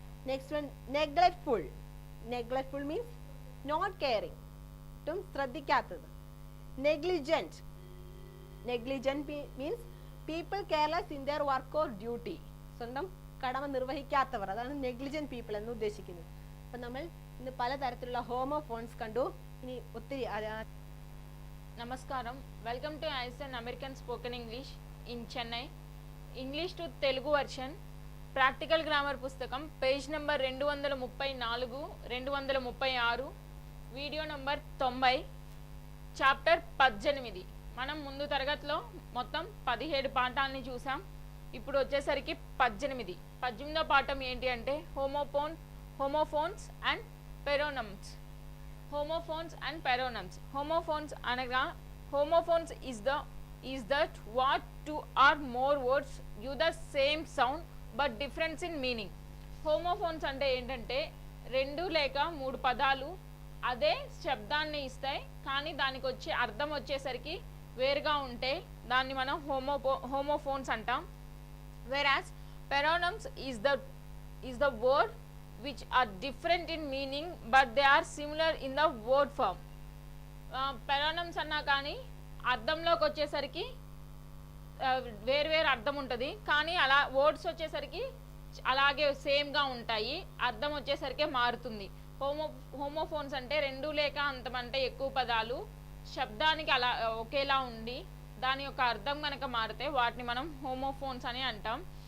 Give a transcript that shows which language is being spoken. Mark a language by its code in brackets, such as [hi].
[en] Next one neglectful. Neglectful means not caring, [ml] ഒട്ടും ശ്രദ്ധിക്കാത്തത്. [en] Negligent. Negligent means people careless in their work or duty, [ml] സ്വന്തം കടമ നിർവഹിക്കാത്തവർ, അതാണ് negligent people എന്ന് ഉദ്ദേശിക്കുന്നത്. അപ്പം നമ്മൾ ഇന്ന് പലതരത്തിലുള്ള ഹോമോഫോൺസ് കണ്ടു. ഇനി ഒത്തിരി. [en] నమస్కారం, welcome to Aisan American spoken English in Chennai. [te] English to Telugu version practical grammar పుస్తకం page number 234, 236, video number 90, chapter 18. మనం ముందు తరగతిలో మొత్తం 17 పాఠాలని చూసాం. ఇప్పుడు వచ్చేసరికి 18వ పాఠం ఏంటి అంటే homophones and పెరోనమ్స్. [en] Homophones and peronymous. Homophones అనగా homophones is that what two or more words use the same sound but difference in meaning. [te] Homophones అంటే ఏంటంటే 2 లేక 3 పదాలు అదే శబ్దాన్ని ఇస్తాయి, కానీ దానికి వచ్చే అర్థం వచ్చేసరికి వేరుగా ఉంటే దాన్ని మనం homophones అంటాం. [en] Whereas peronyms is the word which are different in meaning but they are similar in the word form. [te] పెరోనమ్స్ అన్నా కానీ అర్థంలోకి వచ్చేసరికి వేరు అర్థం ఉంటుంది, కానీ అలా వర్డ్స్ వచ్చేసరికి అలాగే సేమ్గా ఉంటాయి, అర్థం వచ్చేసరికి మారుతుంది. హోమోఫోన్స్ అంటే 2 లేక అంతమంటే ఎక్కువ పదాలు శబ్దానికి అలా ఒకేలా ఉండి దాని యొక్క అర్థం కనుక మారితే వాటిని మనం హోమోఫోన్స్ అని అంటాం.